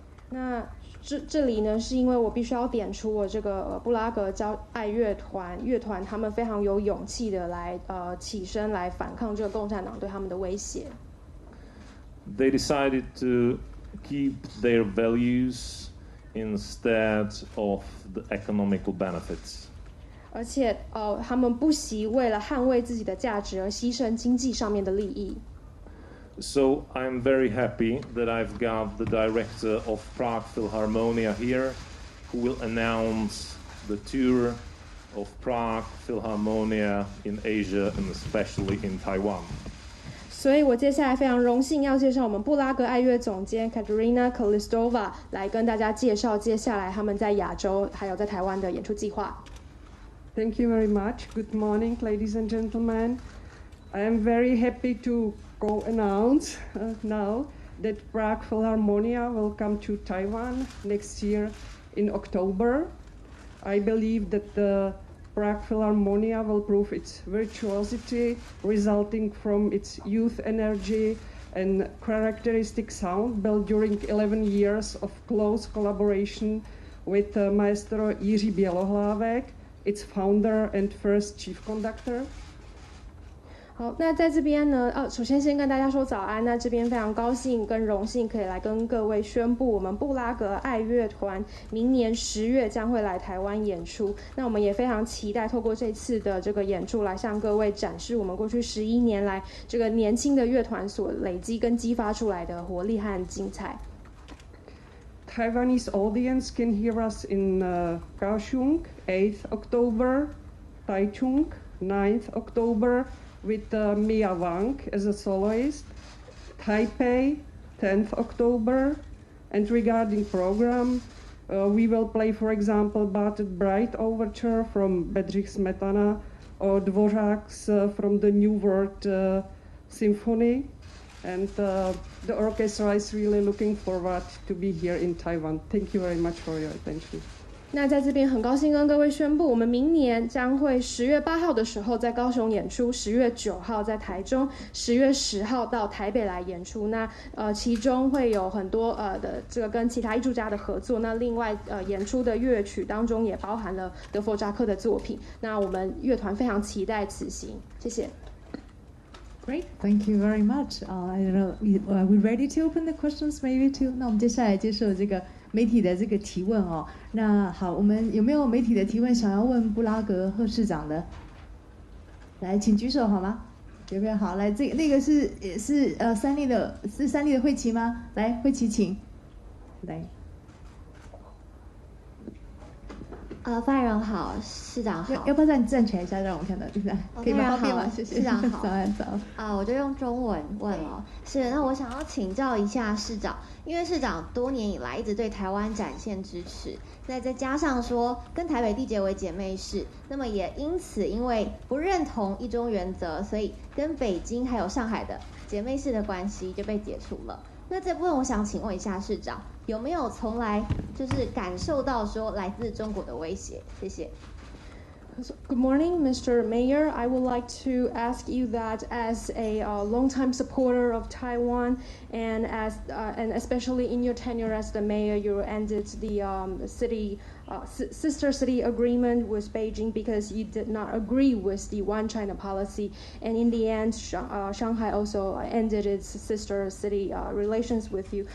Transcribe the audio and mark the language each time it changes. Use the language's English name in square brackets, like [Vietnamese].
[Chinese] 那这里呢，是因为我必须要点出我这个布拉格爱乐团他们非常有勇气的来起身来反抗这个共产党对他们的威胁。 [English] They decided to keep their values instead of the economical benefits. [Chinese] 而且他们不惜为了捍卫自己的价值而牺牲经济上面的利益。 [English] So I'm very happy that I've got the director of Prague Philharmonia here, who will announce the tour of Prague Philharmonia in Asia and especially in Taiwan. [Chinese] 所以我接下来非常荣幸要介绍我们布拉格爱乐总监 Katerina Kolistova 来跟大家介绍接下来他们在亚洲还有在台湾的演出计划。 [English] Thank you very much. Good morning, ladies and gentlemen. I am very happy to announce now that Prague Philharmonia will come to Taiwan next year in October. I believe that the Prague Philharmonia will prove its virtuosity resulting from its youth energy and characteristic sound built during 11 years of close collaboration with Maestro Jiří Bělohlavek, its founder and first chief conductor. [Chinese] 好，那在这边呢，首先先跟大家说早安。那这边非常高兴跟荣幸可以来跟各位宣布，我们布拉格爱乐团明年10月将会来台湾演出。那我们也非常期待透过这次的这个演出来向各位展示我们过去11年来这个年轻的乐团所累积跟激发出来的活力和精彩。 [English] Taiwanese audience can hear us in Kaohsiung, 8th October, Taichung, 9th October, with Mia Wang as a soloist, Taipei, 10th October, and regarding program, we will play, for example, Barted Bright Overture from Bedřich Smetana or Dvořák's from the New World Symphony, and the orchestra is really looking forward to be here in Taiwan. Thank you very much for your attention. [Chinese] 那在这边很高兴跟各位宣布，我们明年将会10月8号的时候在高雄演出，10月9号在台中，10月10号到台北来演出。那其中会有很多的这个跟其他艺术家的合作。那另外演出的乐曲当中也包含了德弗扎克的作品。那我们乐团非常期待此行，谢谢。 [English] Great, thank you very much. I don't know, are we ready to open the questions maybe too? [Chinese] 那我们接下来接受这个媒体的这个提问哦。那好，我们有没有媒体的提问想要问布拉格贺市长的？来，请举手好吗？有没有？好，来，那个是三立的慧琪吗？来，慧琪请。来。发言人好，市长好。要不要站起来一下，让我看到？对不对？可以吗？方便吗？谢谢。市长好。早安早。我就用中文问了。是，那我想要请教一下市长，因为市长多年以来一直对台湾展现支持，那再加上说跟台北缔结为姐妹市，那么也因为不认同一中原则，所以跟北京还有上海的姐妹市的关系就被解除了。那这部分我想请问一下市长，有没有从来就是感受到说来自中国的威胁？谢谢。 [English] Good morning, Mr. Mayor. I would like to ask you that as a longtime supporter of Taiwan, and and especially in your tenure as the mayor, you ended the sister city agreement with Beijing because you did not agree with the One China policy, and in the end, Shanghai also ended its sister city relations with you.